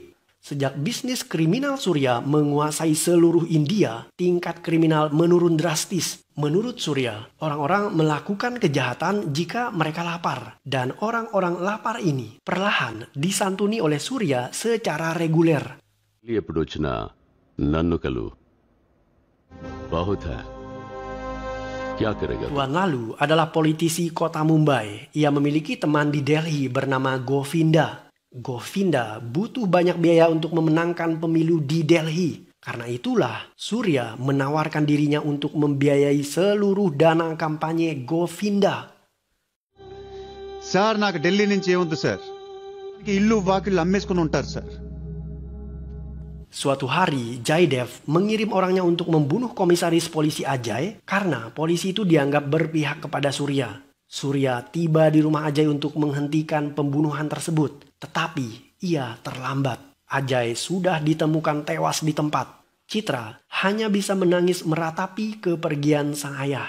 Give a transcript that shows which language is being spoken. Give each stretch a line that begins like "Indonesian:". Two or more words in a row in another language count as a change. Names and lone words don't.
Indonesian: Sejak bisnis kriminal Surya menguasai seluruh India, tingkat kriminal menurun drastis. Menurut Surya, orang-orang melakukan kejahatan jika mereka lapar. Dan orang-orang lapar ini perlahan disantuni oleh Surya secara reguler.
Telugu: ఎప్పుడు వచ్చినా నన్ను కలు
Hindi: बहुत है क्या करेगा
Indonesian: Tuan Lalu adalah politisi kota Mumbai. Ia memiliki teman di Delhi bernama Govinda. Govinda butuh banyak biaya untuk memenangkan pemilu di Delhi. Karena itulah Surya menawarkan dirinya untuk membiayai seluruh dana kampanye Govinda.
Telugu: సార్ నాకు ఢిల్లీ నుంచి ఏమొద్దు సార్. ఇల్లు వాకిళ్ళు అమ్మేసుకుని ఉంటారు సార్.
Indonesian: Suatu hari, Jaydev mengirim orangnya untuk membunuh komisaris polisi Ajay karena polisi itu dianggap berpihak kepada Surya. Surya tiba di rumah Ajay untuk menghentikan pembunuhan tersebut. Tetapi ia terlambat. Ajay sudah ditemukan tewas di tempat. Citra hanya bisa menangis meratapi kepergian sang ayah.